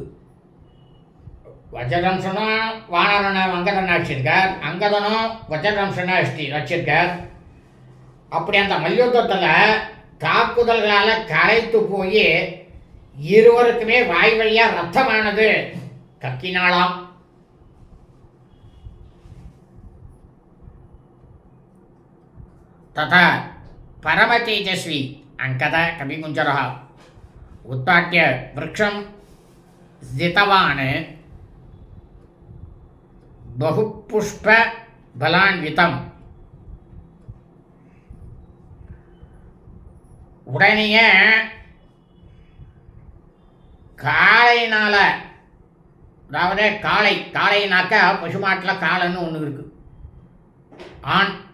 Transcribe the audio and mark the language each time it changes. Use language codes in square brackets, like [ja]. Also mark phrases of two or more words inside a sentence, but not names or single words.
[ta] வஜ்ரதம்சனும் வானரனை அங்கதனை அடிச்சிருக்கார், அங்கதனும் வஜ்ரதம்சனை அடிச்சிருக்கார். அப்படி அந்த மல்யுத்தத்தில் தாக்குதல்களால் கரைத்து போய் இருவருக்குமே வாய் வழியாக ரத்தமானது கக்கினாலாம். [sa] तथा परमतेजस्वी अंकद कविकुञ्जरः उत्पाट्य वृक्षं जितवान् बहुपुष्पबलान्वितम्. [ta] உடனேயே காளையினால, அதாவது காளைனாக்க பசுமாட்டில் காளைன்னு ஒன்று இருக்கு, ஆண்.